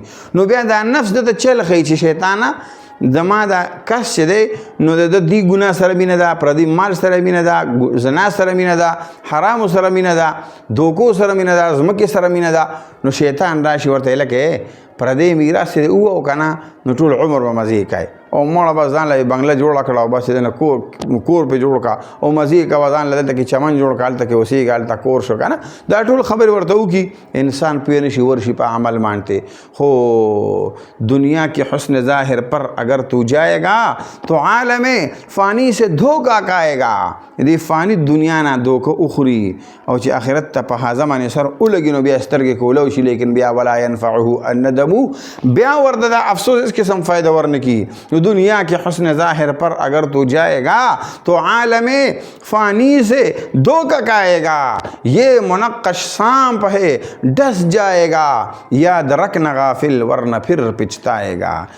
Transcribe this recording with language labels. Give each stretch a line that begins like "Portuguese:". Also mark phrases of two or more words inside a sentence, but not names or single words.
Pashto: نو بیا دا نفس د چل ښیي چې شیطانه زما دا کس چې دی نو د دې ګناه سره مینه ده، پردي مال سره مینه ده، زنا سره مینه ده، حرامو سره مینه ده، دوکو سره مینه ده، ځمکې سره مینه ده نو شیطان راشي ورته لکه پردی میراث چې دی ووایو که نه نو ټول عمر به مزې کوي او مړه به ځان له بنګله جوړه کړه او بس نه کور پې جوړ کړه او مزې کوه ځان له دلته کې چمن جوړ کړه هلته کې اوسېږه هلته کور شو که نه دا ټول خبرې ورته وکړي انسان پوه نه شي ورشي په عمل مانتے.
Urdu: خو دنیا کی حسن ظاہر پر اگر تو جائے گا تو عالم فانی سے دھوکا کھائے گا.
Pashto: دې فانی دنیا نه دوکه اخري او چې آخرت ته په هازه باندې سر ولګي نو بیا سترګې کولو شي لیکن بیا
Arabic: ولا ينفعه الندم
Pashto: بیا ورته دا افسوس
Urdu: اس قسم
Pashto: فائدہ ورنه کی.
Urdu: دنیا کے حسن ظاہر پر اگر تو جائے گا تو عالم فانی سے دھوکا کھائے گا. یہ منقش سانپ ہے ڈس جائے گا یاد رکھنا غافل ورنہ پھر پچھتائے گا.